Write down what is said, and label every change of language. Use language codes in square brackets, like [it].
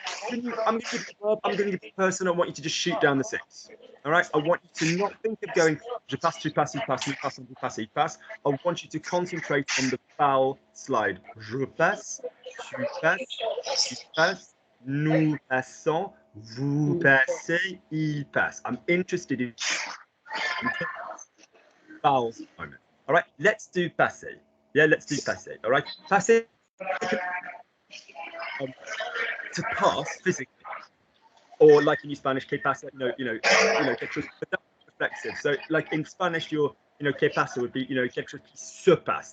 [en] I'm going to give the person. I want you to just shoot down the six. All right. I want you to not think of going. [fr] Je passe, tu passes, il passe, il passe, il passe, il passe. [en] I want you to concentrate on the vowel slide. [fr] Je passe, tu passes, il passe. Nous passons, vous passez, il passe. [en] I'm interested in vowels at the moment. All right, let's do passer. Yeah, let's do passer. All right, passer to pass physically, or like in Spanish, [es] que pasa. [en] No, but that's reflexive. So, like in Spanish, [es] que pasa [en] would be, [fr] que se passe.